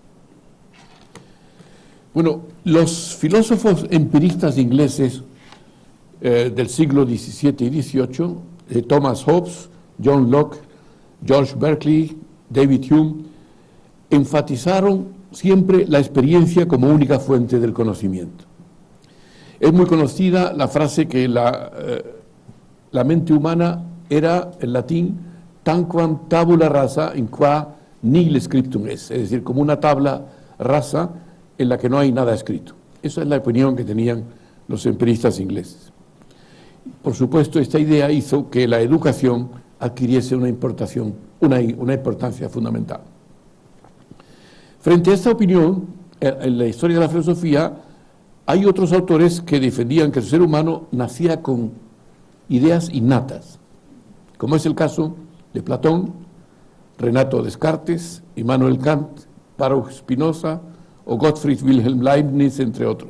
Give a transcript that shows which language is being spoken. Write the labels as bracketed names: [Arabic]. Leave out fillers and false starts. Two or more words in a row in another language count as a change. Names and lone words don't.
[Spanish] Bueno, los filósofos empiristas ingleses del siglo XVII y XVIII, Thomas Hobbes, John Locke, George Berkeley, David Hume, enfatizaron siempre la experiencia como única fuente del conocimiento. Es muy conocida la frase que la mente humana era, en latín, [Latin] tanquam tabula rasa in qua nihil scriptum [Spanish] es decir, como una tabla rasa en la que no hay nada escrito. Esa es la opinión que tenían los empiristas ingleses. Por supuesto, esta idea hizo que la educación adquiriese una importancia fundamental. Frente a esta opinión, en la historia de la filosofía, hay otros autores que defendían que el ser humano nacía con ideas innatas, como es el caso de Platón, Renato Descartes, Immanuel Kant, Baruch Spinoza o Gottfried Wilhelm Leibniz, entre otros.